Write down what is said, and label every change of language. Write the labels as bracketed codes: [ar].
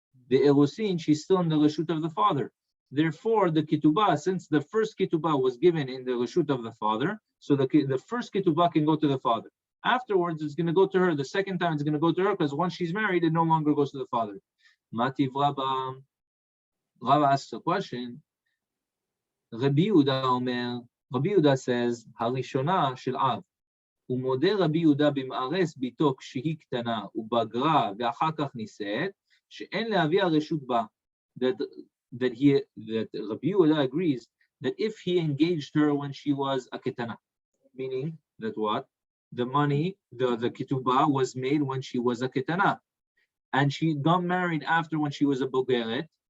[en] The erosin, she's still in the reshut of the father. Therefore, the ketubah, since the first ketubah was given in the reshut of the father, so the first ketubah can go to the father. Afterwards, it's going to go to her. The second time, it's going to go to her because once she's married, it no longer goes to the father. Mativ Rabba. Rabba asks a question. Rabbi Yehuda says, [he] Harishona shel av. ומודה רבי יהודה במארס ביתו כשהיא קטנה ובגרה ואחר כך נישאת, שאין לאביה רשות בה. [en] That Rabbi Yehuda agrees that if he engaged her when she was a ketana, meaning that what? The money, the ketubah was made when she was a ketana, and she got married after when she was a bogeret.